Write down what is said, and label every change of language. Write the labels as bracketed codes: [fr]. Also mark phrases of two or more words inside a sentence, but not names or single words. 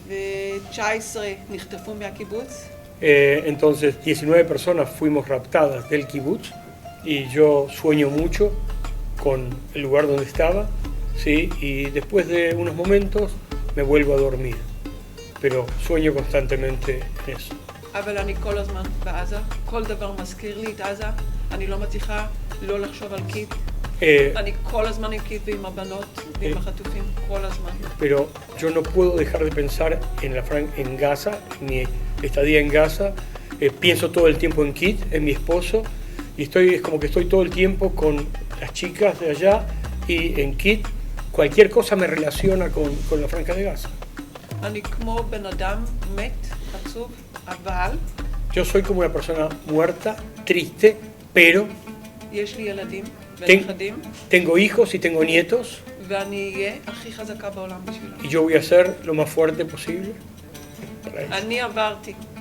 [es] Entonces 19 personas fuimos raptadas del kibutz y yo sueño mucho con el lugar donde estaba, ¿sí? Y después de unos momentos me vuelvo a dormir, pero sueño constantemente en eso. [he] אבל אני כל הזמן בעזה, כל דבר מזכיר לי את עזה, אני לא מצליחה לא לחשוב על קיט. אני כל הזמן עם קיט ועם הבנות ועם החטופים, כל הזמן. [es] Pero yo no puedo dejar de pensar en Gaza, en mi estadía en Gaza. Pienso todo el tiempo en Kit, en mi esposo, y es como que estoy todo el tiempo con las chicas de allá y en Kit. Cualquier cosa me relaciona con la Franja de Gaza. [he] אני כמו בן אדם מת, עצוב. [es] Yo soy como una persona muerta, triste, pero tengo hijos y tengo nietos y yo voy a ser lo más fuerte posible para ellos.